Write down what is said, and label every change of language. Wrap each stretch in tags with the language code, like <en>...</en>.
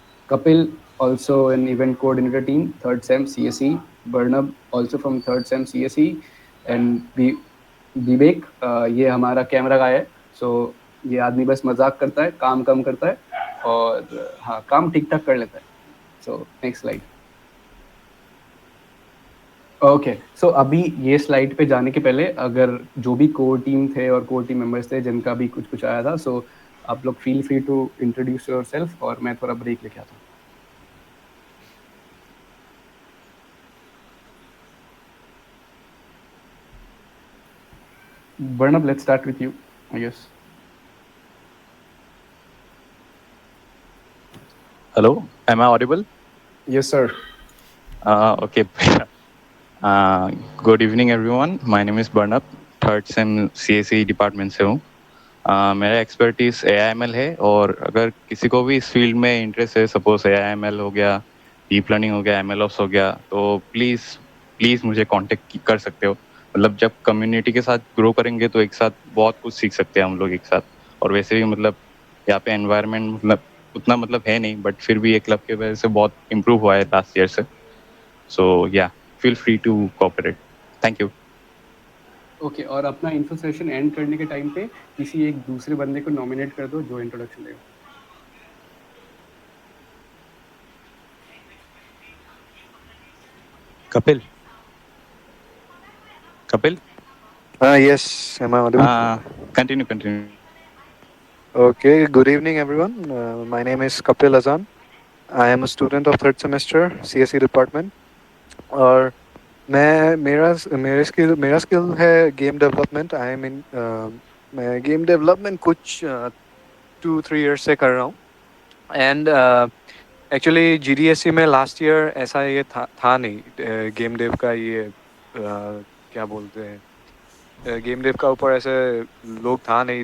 <en>Kapil also an event coordinator team, third sem CSE. Burnab also from third sem CSE.</en> <hi>And विवेक, ये हमारा camera गाय है. सो ये आदमी बस मजाक करता है, काम कम करता है, और हाँ, काम ठीक ठाक कर लेता है. So next slide. ओके, सो अभी ये स्लाइड पे जाने के पहले, अगर जो भी कोर टीम थे और कोर टीम मेंबर्स थे जिनका भी कुछ आया था, सो आप लोग</hi> <en>feel free to introduce yourself,</en> <hi>और मैं थोड़ा ब्रेक लेके आता हूँ.</hi> <en>Burnab, let's start with you, I guess. Hello, am I audible? Yes, sir. Okay. Uh, Good evening everyone. My name is Barnab, third sem CSE department</en> <hi>से हूँ. मेरा expertise AIML है, और अगर किसी को भी इस फील्ड में इंटरेस्ट है, सपोज AIML हो गया, डीप लर्निंग हो गया, MLOps हो गया, तो प्लीज़ प्लीज़ मुझे कांटेक्ट कर सकते हो. मतलब जब कम्युनिटी के साथ ग्रो करेंगे तो एक साथ बहुत कुछ सीख सकते हैं हम लोग एक साथ. और वैसे भी मतलब यहाँ पे एनवायरनमेंट मतलब उतना मतलब है नहीं, बट फिर भी ये क्लब की वजह से बहुत इम्प्रूव हुआ है लास्ट ईयर से.</hi> <en>So yeah, feel free to cooperate. Thank you.</en> <hi>Okay, और अपना इन्फो सेशन एंड करने के टाइम पे किसी एक दूसरे बंदे को नॉमिनेट कर दो जो इंट्रोडक्शन देगा.</hi> <en>Kapil. Kapil? Yes, am I audible? Continue. Okay, good evening, everyone. My name is Kapil Azan. I am a student of third semester CSE department.</en> <hi>और मेरा स्किल है गेम डेवलपमेंट.</hi> <en>I am in</en> <hi>मैं game development कुछ 2-3 years से कर रहा हूँ. And actually GDSE में लास्ट ईयर ऐसा ये था नहीं गेम डेव का ये क्या बोलते हैं गेम डेव का ऊपर ऐसे लोग था नहीं.</hi>